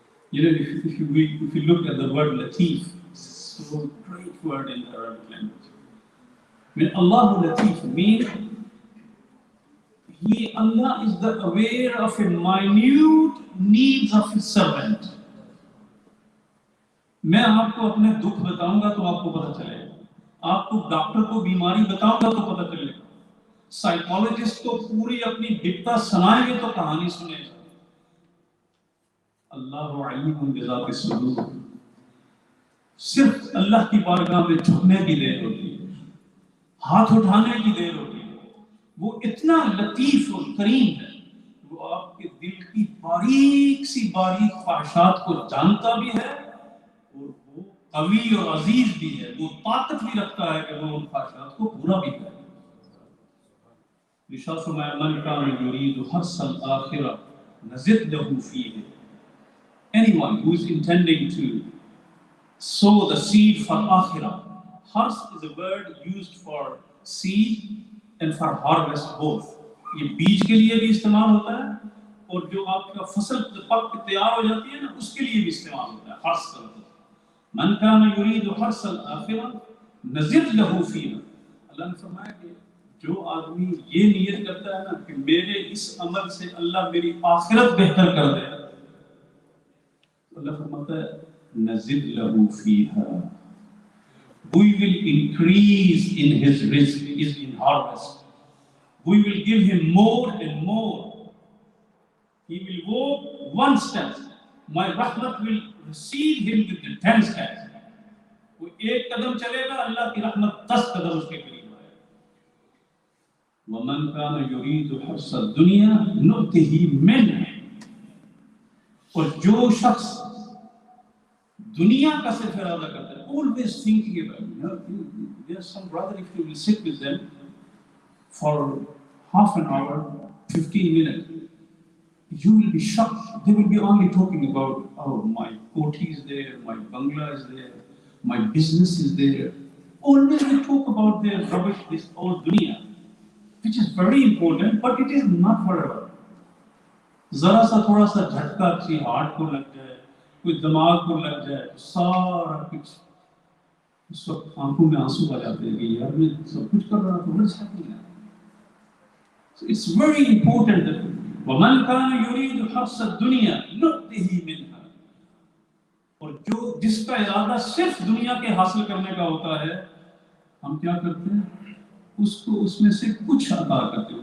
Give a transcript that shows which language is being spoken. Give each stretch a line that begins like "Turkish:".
English: You know, if you look at the word latif, it's a great word in the Arabic language. When Allahu latif means Allah is the aware of a minute needs of his servant.
Hindi: मैं आपको अपने दुख बताऊंगा तो आपको पता चलेगा, आपको डॉक्टर को बीमारी बताऊंगा तो पता चलेगा, साइकोलॉजिस्ट को पूरी अपनी विपदा सुनाएंगे तो कहानी सुनेगा। अल्लाह
Arabic: अलीमुन बिज़ाति सुदूर,
Hindi: सिर्फ अल्लाह की बारगाह में झुकने की देर होती है, हाथ उठाने की देर होती है। वो इतना लतीफ और करीम है, वो आपके दिल की बारीक सी बारीक ख्वाहिशात को जानता भी है और वो कवी और अजीज भी है, वो ताकत भी रखता है कि वो उन ख्वाहिशात को पूरा भी करे। इरशाद फरमाया
Arabic: मन कान युरीदु हर्सल आखिरा नज़िद लहू फीह।
English: Anyone who is intending to sow the seed for akhirah. Hars is a word used for seed and for harvest both.
Hindi: ये बीज के लिए भी इस्तेमाल होता है और जो आपका फसल पक के तैयार हो जाती है ना, उसके लिए भी इस्तेमाल होता है। हर्स का मतलब
Arabic: मन कान युरीदु हर्सल आखिरा नज़िद लहू फीह।
Hindi: अल्लाह ने फरमाया कि जो आदमी ये नियत करता है ना कि मेरे इस अमल से अल्लाह मेरी आखिरत बेहतर कर दे, Allah फरमाता है
Arabic: नज़िद लहू फीहा,
English: we will increase in his rizq, in harvest. We will give him more and more. He will walk one step, my rahmat will receive him with the 10 steps.
Hindi: वो एक कदम चलेगा, अल्लाह की रहमत 10 कदम उसके करीब आएगा।
Arabic: वमन कान युरीदु हर्स दुनिया नुतिही मिन्ह,
Hindi: और जो शख्स दुनिया का सिर्फ इरादा करता है,
English: always thinking about, there's some brother, if you will sit with them for half an hour, 15 minutes, you will be shocked. They will be only talking about, oh, my koti is there, my bungalow is there, my business is there. Always they talk about their rubbish, this old dunya, which is very important, but it is not forever.
Hindi: जरा सा थोड़ा सा झटका किसी heart को लग जाए, कोई दिमाग को लग जाए, सारा कुछ उस वक्त आंखों में आंसू आ जाते हैं कि यार मैं सब कुछ कर रहा हूँ,
English: what's happening? So it's very important that
Arabic: وَمَنْ كَانَ يُرِيدُ حَرْثَ الدُّنْيَا نُؤْتِهِ مِنْهَا,
Hindi: और जो जिसका इरादा सिर्फ दुनिया के हासिल करने का होता है, हम क्या करते हैं, उसको उसमें से कुछ अता करते हैं.